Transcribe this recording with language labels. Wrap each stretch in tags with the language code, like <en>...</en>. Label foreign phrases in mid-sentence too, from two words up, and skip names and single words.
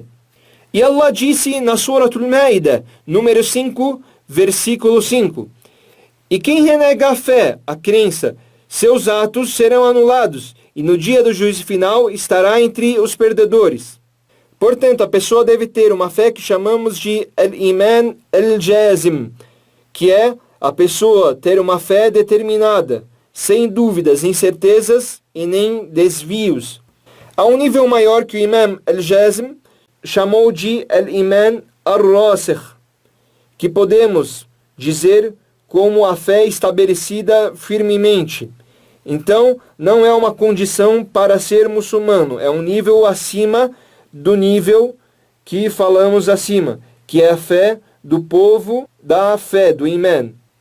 <pt>E Allah disse na Surah Al-Ma'idah, número 5, versículo 5. E quem renega a fé, a crença, seus atos serão anulados, e no dia do juízo final estará entre os perdedores. Portanto, a pessoa deve ter uma fé que chamamos de</pt> <ar>الإيمان الجازم,</ar> <pt>que é a pessoa ter uma fé determinada, sem dúvidas, incertezas e nem desvios. Há um nível maior que o Imam al-Jazim chamou de</pt> <ar>الإيمان الراسخ,</ar> <pt>que podemos dizer como a fé estabelecida firmemente. Então, não é uma condição para ser muçulmano, é um nível acima do nível que falamos acima, que é a fé do povo da fé, do Iman.</pt>